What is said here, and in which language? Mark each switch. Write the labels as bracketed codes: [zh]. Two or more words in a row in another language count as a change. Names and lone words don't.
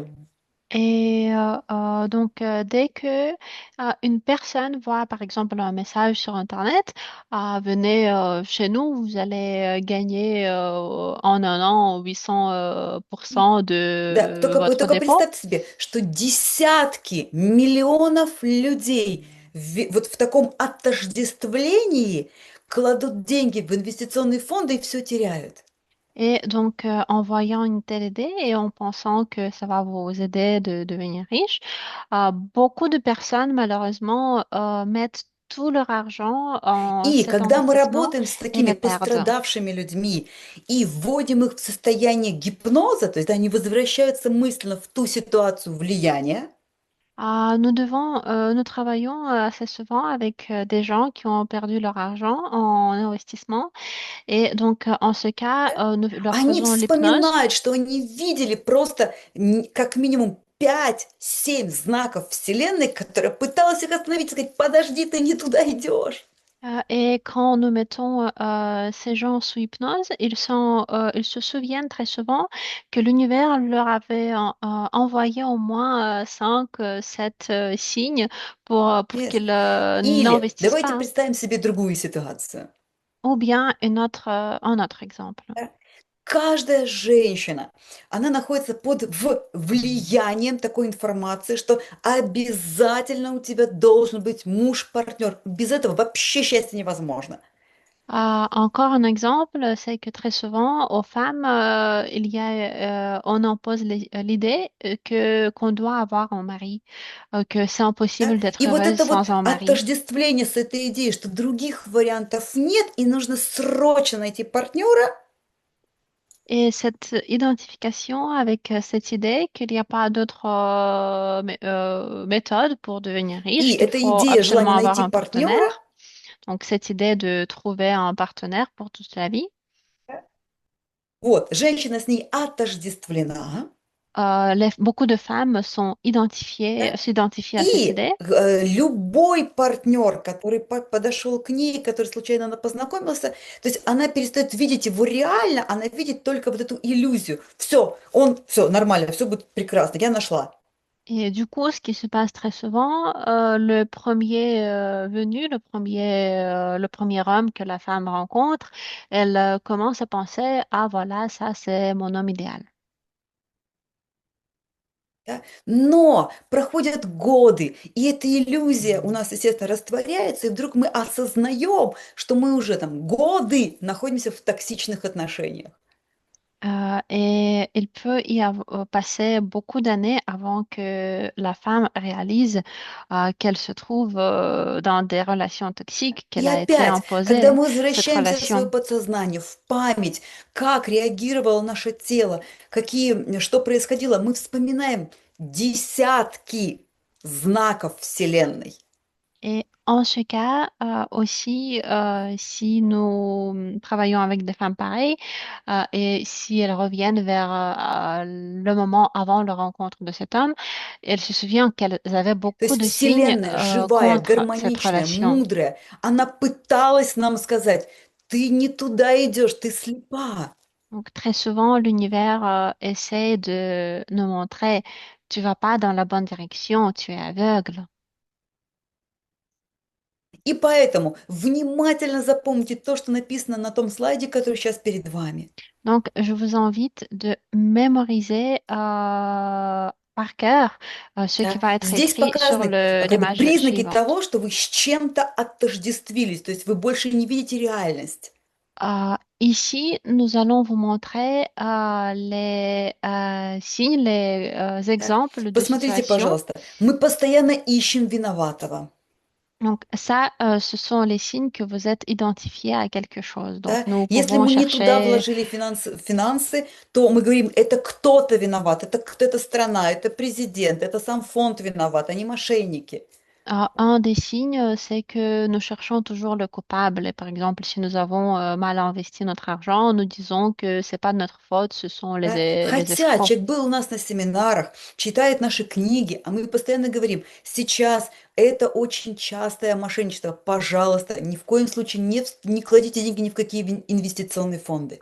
[fr] Et donc, dès que une personne voit, par exemple, un message sur Internet, venez chez nous, vous allez gagner en un an 800 % [ru] Да, [fr] de [ru] вы [fr] votre [ru] только [fr] dépôt. [ru] представьте себе, что десятки миллионов людей вот в таком отождествлении кладут деньги в инвестиционные фонды и все теряют. [fr] Et donc, en voyant une telle idée et en pensant que ça va vous aider de devenir riche, beaucoup de personnes, malheureusement, mettent tout leur argent en [ru] И [fr] cet [ru] когда мы [fr] investissement [ru] работаем с [fr] et [ru] такими [fr] le perdent. [ru] пострадавшими людьми и вводим их в состояние гипноза, то есть они возвращаются мысленно в ту ситуацию влияния, [fr] Nous travaillons assez souvent avec des gens qui ont perdu leur argent en investissement et donc en ce cas, nous leur [ru] они [fr] faisons l'hypnose. [ru] вспоминают, что они видели просто как минимум 5-7 знаков Вселенной, которая пыталась их остановить, сказать, подожди, ты не туда идешь. [fr] Et quand nous mettons ces gens sous hypnose, ils se souviennent très souvent que l'univers leur avait envoyé au moins 5, 7 signes pour Yes. qu'ils [ru] Или [fr] n'investissent [ru] давайте [fr] pas. [ru] представим себе другую ситуацию. [fr] Ou bien un autre exemple. [ru] Да? Каждая женщина, она находится под влиянием такой информации, что обязательно у тебя должен быть муж-партнер. Без этого вообще счастье невозможно. [fr] Encore un exemple, c'est que très souvent aux femmes, on impose l'idée que qu'on doit avoir un mari, que c'est [ru] Да? [fr] impossible [ru] И [fr] d'être [ru] вот [fr] heureuse [ru] это вот [fr] sans un mari. [ru] отождествление с этой идеей, что других вариантов нет, и нужно срочно найти партнера, [fr] Et cette identification avec cette idée qu'il n'y a pas d'autre méthode pour devenir [ru] и [fr] riche, qu'il [ru] эта [fr] faut [ru] идея, [fr] absolument [ru] желание [fr] avoir [ru] найти [fr] un [ru] партнера, [fr] partenaire. Donc cette idée de trouver un partenaire pour toute la vie. [ru] вот, женщина с ней отождествлена, [fr] Beaucoup de femmes [ru] да? [fr] s'identifient à cette [ru] И [fr] idée. [ru] любой партнер, который подошел к ней, который случайно она познакомился, то есть она перестает видеть его реально, она видит только вот эту иллюзию. Все нормально, все будет прекрасно, я нашла. [fr] Et du coup, ce qui se passe très souvent, le premier venu, le premier homme que la femme rencontre, elle commence à penser, ah voilà, ça c'est mon homme idéal. [ru] Да? Но проходят годы, и эта иллюзия у нас, естественно, растворяется, и вдруг мы осознаем, что мы уже там годы находимся в токсичных отношениях. [fr] Et il peut passer beaucoup d'années avant que la femme réalise qu'elle se trouve dans des relations toxiques, [ru] И [fr] qu'elle a été [ru] опять, когда [fr] imposée [ru] мы [fr] cette [ru] возвращаемся в свое [fr] relation. [ru] подсознание, в память, как реагировало наше тело, что происходило, мы вспоминаем десятки знаков Вселенной. [fr] Et en ce cas, aussi, si nous travaillons avec des femmes pareilles, et si elles reviennent vers le moment avant la rencontre de cet homme, elles se souviennent qu'elles avaient [ru] То [fr] beaucoup [ru] есть [fr] de signes [ru] Вселенная живая, [fr] contre cette [ru] гармоничная, [fr] relation. [ru] мудрая, она пыталась нам сказать, ты не туда идешь, ты слепа. [fr] Donc, très souvent, l'univers essaie de nous montrer, tu vas pas dans la bonne direction, tu es aveugle. [ru] И поэтому внимательно запомните то, что написано на том слайде, который сейчас перед вами. [fr] Donc, je vous invite de mémoriser par cœur ce qui [ru] Да? [fr] va être [ru] Здесь [fr] écrit sur [ru] показаны как бы [fr] l'image [ru] признаки [fr] suivante. [ru] того, что вы с чем-то отождествились, то есть вы больше не видите реальность. [fr] Ici, nous allons vous montrer les signes, les [ru] Да? [fr] exemples de [ru] Посмотрите, [fr] situations. [ru] пожалуйста, мы постоянно ищем виноватого. [fr] Donc, ça, ce sont les signes que vous êtes identifié à quelque chose. Donc, [ru] Да? [fr] nous [ru] Если [fr] pouvons [ru] мы не туда [fr] chercher [ru] вложили финансы, то мы говорим, это кто-то виноват, это страна, это президент, это сам фонд виноват, они мошенники. [fr] un des signes, c'est que nous cherchons toujours le coupable. Et par exemple, si nous avons mal investi notre argent, nous disons que c'est pas de notre faute, ce sont [ru] Да? [fr] les [ru] Хотя [fr] escrocs. [ru] человек был у нас на семинарах, читает наши книги, а мы постоянно говорим, сейчас это очень частое мошенничество, пожалуйста, ни в коем случае не кладите деньги ни в какие инвестиционные фонды.